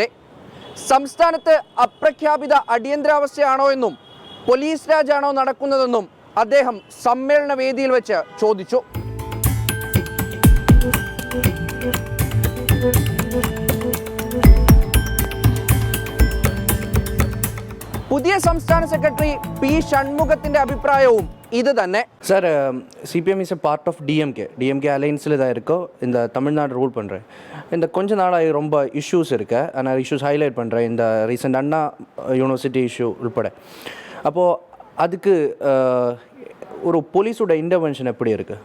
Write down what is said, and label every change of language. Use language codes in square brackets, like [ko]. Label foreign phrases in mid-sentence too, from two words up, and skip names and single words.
[ml] സംസ്ഥാനത്ത് അപ്രഖ്യാപിത അടിയന്തരാവസ്ഥയാണോ എന്നും പോലീസ് രാജാണോ നടക്കുന്നതെന്നും അദ്ദേഹം സമ്മേളന വേദിയിൽ വെച്ച് ചോദിച്ചു. പുതിയ സംസ്ഥാന സെക്രട്ടറി P. ഷൺമുഖത്തിന്റെ അഭിപ്രായവും ഇത് തന്നെ. [ta] சார், CPM [en] is a part of [ta] டிஎம்கே அலைன்ஸில் தான் இருக்கோ. இந்த தமிழ்நாடு ரூல் பண்ணுறேன். இந்த கொஞ்ச நாளாக ரொம்ப இஷ்யூஸ் இருக்கு. நான் [en] issues highlight [ta] பண்ணுறேன். இந்த ரீசெண்ட் அண்ணா யூனிவர்சிட்டி இஷ்யூ உள்பட. அப்போது அதுக்கு ஒரு போலீஸோட இன்டர்வென்ஷன் எப்படி இருக்குது?